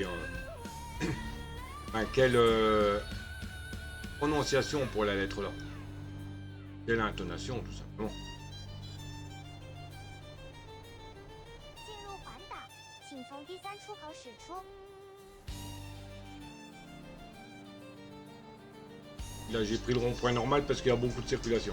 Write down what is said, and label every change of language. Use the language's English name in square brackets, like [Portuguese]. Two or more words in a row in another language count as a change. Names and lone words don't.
[French] Hein. Enfin, quelle prononciation pour la lettre là. Quelle intonation tout simplement. [Chinese] 进入环岛，请从第3出口驶出。 [French] Là j'ai pris le rond-point normal parce qu'il y a beaucoup de circulation.